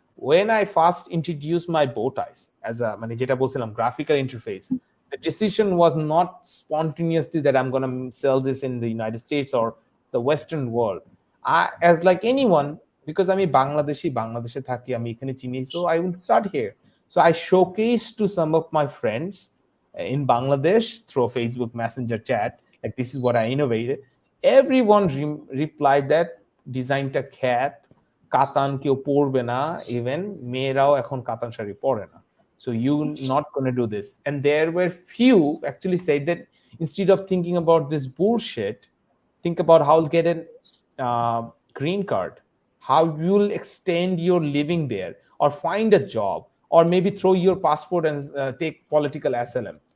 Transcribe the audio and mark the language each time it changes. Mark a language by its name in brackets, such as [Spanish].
[English] When I first introduced my bow ties as a [Bangla] মানে যেটা বলছিলাম [English] graphical interface, the decision was not spontaneously that I'm going to sell this in the United States or the Western world. As like anyone, because [Bangla] আমি বাংলাদেশে থাকি, আমি এখানে চিনি, [English] so I will start here. So I showcased to some of my friends in Bangladesh through Facebook Messenger chat, like this is what I innovated. Everyone replied that [Bangla] ডিজাইনটা খ্যাত, কাতান কেউ পরবে না, ইভেন মেয়েরাও এখন কাতান শাড়ি পরে না. [English] So you're not going to do this. And there were few actually said that instead of thinking about this bullshit, think about how to get a green card, how you'll extend your living there, or find a job, or maybe throw your passport and take political asylum.